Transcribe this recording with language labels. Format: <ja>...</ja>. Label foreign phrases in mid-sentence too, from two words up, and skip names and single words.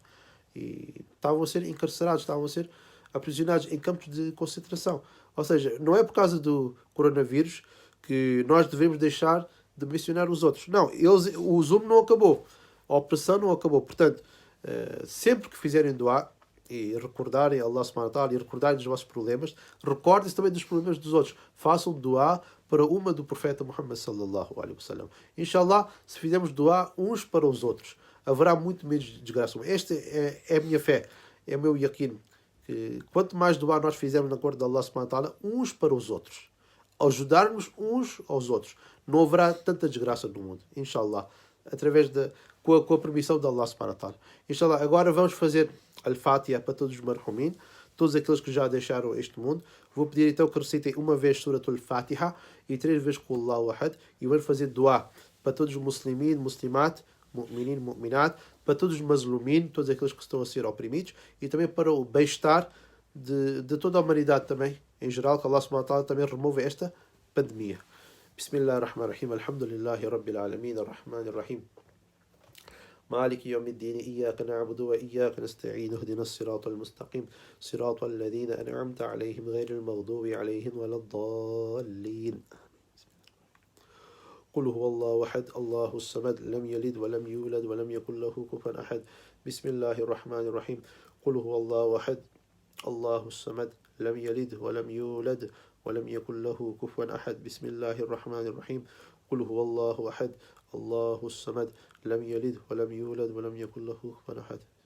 <pt>E estavam a ser encarcerados, estavam a ser aprisionados em campos de concentração. Ou seja, não é por causa do coronavírus que nós devemos deixar de mencionar os outros. Não, o zulmo não acabou. A opressão não acabou. Portanto, sempre que fizerem doar e recordarem Allah</pt> <ar>سبحانه وتعالى</ar> <pt>e recordarem dos vossos problemas, recordem-se também dos problemas dos outros. Façam doar para uma do profeta Muhammad</pt> <ar>صلى الله عليه وسلم.</ar> <pt>Inshallah, se fizermos doar uns para os outros, haverá muito menos desgraça. Esta é a minha fé, é o meu yaqeen. Que quanto mais doar nós fizermos na cor de Allah</pt> <ar>سبحانه وتعالى,</ar> <pt>uns para os outros, ajudarmos uns aos outros, não haverá tanta desgraça no mundo, inshallah, através com a permissão de Allah</pt> <ar>سبحانه وتعالى.</ar> <pt>Inshallah, agora vamos fazer al-Fatiha para todos os marhumin, todos aqueles que já deixaram este mundo. Vou pedir então que recitem uma vez Suratul Fatiha e 3 vezes Qul Allahu Ahad, e vamos fazer dua para todos os</pt> <ar>المسلمين المسلمات المؤمنين المؤمنات,</ar> <pt>para todos os mazlumin, todos aqueles que estão a ser oprimidos, e também para o bem-estar de toda a humanidade também, em geral, que Allah</pt> <ar>سبحانه وتعالى</ar> <pt>também remova esta pandemia.</pt> <ar>بسم الله الرحمن الرحيم الحمد لله رب العالمين الرحمن الرحيم. مالك يوم الدين إياك نعبد وإياك نستعين اهدنا الصراط المستقيم صراط الذين أنعمت عليهم غير المغضوب عليهم ولا الضالين قل هو الله أحد الله الصمد لم يلد ولم يولد ولم يكن له كفوا أحد بسم الله الرحمن الرحيم قل هو الله أحد الله الصمد لم يلد ولم يولد ولم يكن له كفوا أحد بسم الله الرحمن الرحيم قل هو الله أحد الله الصمد لم يلد ولم يولد ولم يكن له كفوا أحد.</ar>